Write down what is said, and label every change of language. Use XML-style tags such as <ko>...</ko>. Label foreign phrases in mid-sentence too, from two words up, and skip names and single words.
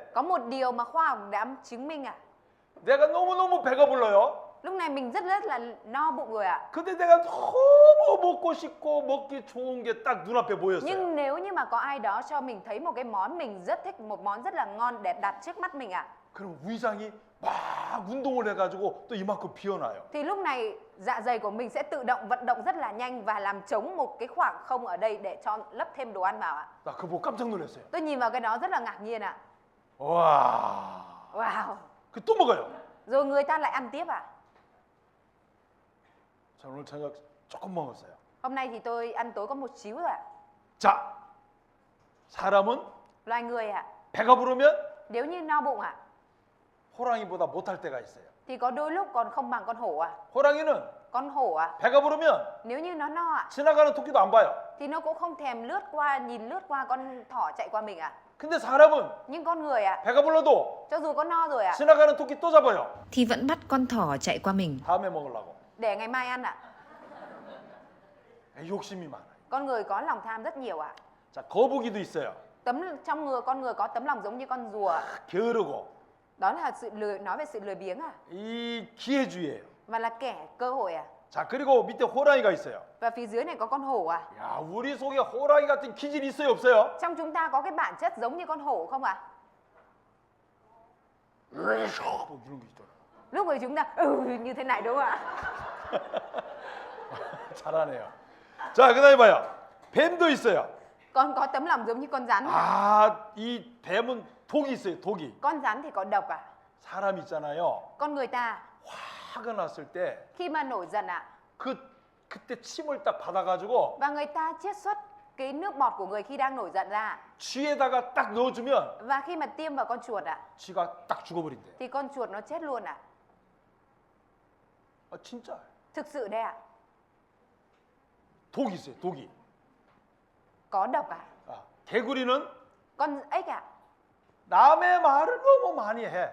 <vi>Có một điều mà khoa học đã chứng minh ạ.</vi> <ko>내가 너무너무 배가 불러요.</ko> <vi>Lúc này mình rất là no bụng rồi ạ.</vi> <ko>근데 내가 너무 먹고 싶고 먹기 좋은 게 딱 눈앞에 보였어요.</ko> <vi>Nhưng nếu như mà có ai đó cho mình thấy một cái món mình rất thích, một món rất là ngon để đặt trước mắt mình ạ,</vi> <ko>그럼 위장이 막 운동을 해가지고 또 이만큼 비워놔요.</ko> <vi>thì lúc này dạ dày của mình sẽ tự động vận động rất là nhanh và làm trống một cái khoảng không ở đây để cho lấp thêm đồ ăn vào ạ.</vi> <ko>나 그거 보고 깜짝 놀랐어요.</ko> <vi>Tôi nhìn vào cái đó rất là ngạc nhiên ạ.</vi> <ko>와,</ko> <vi>Wow.</vi> <ko>그 또 먹어요.</ko> <vi>Rồi người ta lại ăn tiếp ạ.</vi> <ko>저 오늘 저녁 조금 먹었어요.</ko> <vi>Hôm nay thì tôi ăn tối có một xíu rồi ạ.</vi> <ko>자, 사람은</ko> <vi>Loài người ạ,</vi> <ko>배가 부르면</ko> <vi>nếu như no bụng ạ,</vi> <ko>호랑이보다 못할 때가 있어요.</ko> <vi>thì có đôi lúc còn không bằng con hổ ạ.</vi> <ko>호랑이는</ko> <vi>Con hổ ạ,</vi> <ko>배가 부르면</ko> <vi>nếu như nó no ạ,</vi> <ko>지나가는 토끼도 안 봐요.</ko> <vi>thì nó cũng không thèm lướt qua, nhìn lướt qua con thỏ chạy qua mình ạ.</vi> <ko>근데 사람은</ko> <vi>Nhưng con người ạ,</vi> <ko>배가 불러도</ko> <vi>cho dù có no rồi ạ,</vi> <ko>지나가는 토끼 또 잡아요.</ko> <vi>thì vẫn bắt con thỏ chạy qua mình.</vi> <ko>다음에 먹으려고.</ko> <vi>để ngày mai ăn ạ.</vi> <ko>욕심이 많아요.</ko> <vi>Con người có lòng tham rất nhiều ạ.</vi> <ko>자, 거북이도 있어요.</ko> <vi>Con người có tấm lòng giống như con rùa.</vi> <ko>게으르고</ko> <vi>Đó là nói về sự lười biếng à,</vi> <ko>이 기회주의예요.</ko> <vi>và là kẻ cơ hội à.</vi> <ko>자, 그리고 밑에 호랑이가 있어요.</ko> <vi>Và phía dưới này có con hổ à.</vi> <ko>야, 우리 속에 호랑이 같은 기질이 있어요, 없어요?</ko> <vi>Trong chúng ta có cái bản chất giống như con hổ không ạ?</vi> <ko>뭐 이런 게 있더라고요.</ko> <vi>Lúc ấy chúng ta như thế này đúng không ạ?</vi> <ko>잘하네요. 자, 그다음에 봐요. 뱀도 있어요.</ko> <vi>Con có tấm lòng giống như con rắn.</vi> <ko>아, 이 뱀은 독이 있어요, 독이.</ko> <vi>Con rắn thì có độc à?</vi> <ko>사람 있잖아요.</ko> <vi>Con người ta</vi> <ko>화가 났을 때</ko> <vi>khi mà nổi giận ạ,</vi> <ko>그때 침을 딱 받아가지고</ko> <vi>và người ta chiết xuất cái nước bọt của người khi đang nổi giận ra,</vi> <ko>쥐에다가 딱 넣어주면</ko> <vi>và khi mà tiêm vào con chuột ạ,</vi> <ko>쥐가 딱 죽어버린대.</ko> <vi>thì con chuột nó chết luôn ạ.</vi> <ko>아, 진짜.</ko> <vi>Thực sự đấy ạ.</vi> <ko>독이 있어요, 독이.</ko> <vi>Có độc à?</vi> <ko>아, 개구리는</ko> <vi>Con ếch ạ.</vi> <ko>남의 말을 너무 많이 해.</ko>